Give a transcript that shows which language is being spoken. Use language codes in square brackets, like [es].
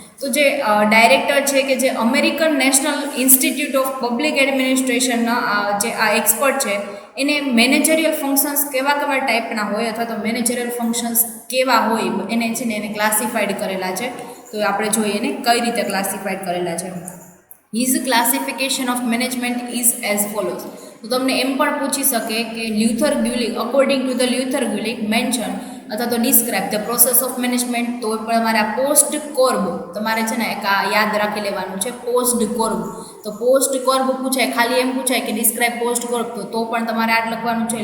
[gu] તો જે ડાયરેક્ટર છે કે જે American national institute of public એડમિનિસ્ટ્રેશનના જે આ એક્સપર્ટ છે એને મેનેજરિયલ ફંક્શન્સ કેવા કેવા ટાઈપના હોય અથવા તો મેનેજરિયલ ફંક્શન્સ કેવા હોય એને છે ને એને ક્લાસિફાઈડ કરેલા છે. તો આપણે જોઈએ એને કઈ રીતે ક્લાસિફાઈડ કરેલા છે. [en] His classification of management is as follows. [gu] તો તમને એમ પણ પૂછી શકે કે Luther ગ્યુલિક, [en] according to the Luther Gulick mention [gu] અથવા તો [en] Describe the process of management. [gu] તો પણ તમારે આ પોસ્ટ કોર્બ તમારે છે ને એક આ યાદ રાખી લેવાનું છે, પોસ્ટ કોર્બ. તો પોસ્ટ કોર્બ પૂછાય, ખાલી એમ પૂછાય કે ડિસ્ક્રાઇબ પોસ્ટ કોર્બ, તો પણ તમારે યાદ લખવાનું છે.